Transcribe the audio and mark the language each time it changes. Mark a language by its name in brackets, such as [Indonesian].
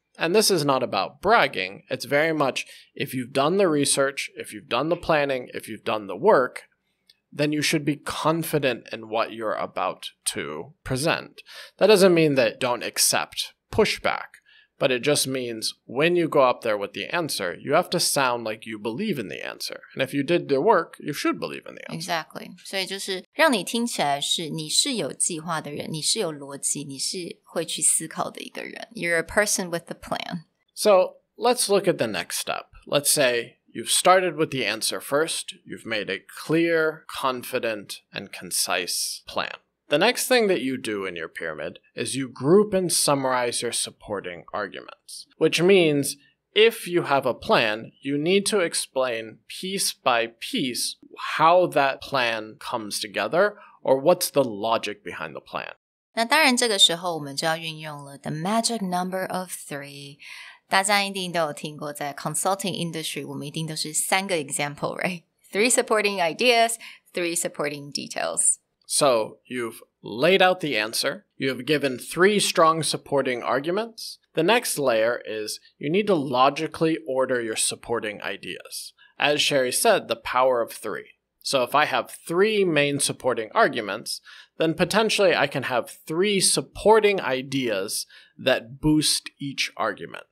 [English] And this is not about bragging. It's very much if you've done the research, if you've done the planning, if you've done the work, then you should be confident in what you're about to present. That doesn't mean that don't accept pushback, but it just means when you go up there with the answer, you have to sound like you believe in the answer. And if you did the work, you should believe in the answer. Exactly. [Chinese] 所以就是让你听起来是你是有计划的人，你是有逻辑，你是会去思考的一个人。 [English] You're a person with a plan. So let's look at the next step. Let's say you've started with the answer first. You've made a clear, confident, and concise plan.The next thing that you do in your pyramid is you group and summarize your supporting arguments, which means if you have a plan, you need to explain piece by piece how that plan comes together or what's the logic behind the plan. [Chinese] 那当然这个时候我们就要运用了 [English] the magic number of 3. [Chinese] 大家一定都有听过在 consulting industry 我们一定都是3个 example, right? [English] 3 supporting ideas, 3 supporting details.So you've laid out the answer. You have given 3 strong supporting arguments. The next layer is you need to logically order your supporting ideas. As Sherry said, the power of 3. So if I have 3 main supporting arguments, then potentially I can have 3 supporting ideas that boost each argument.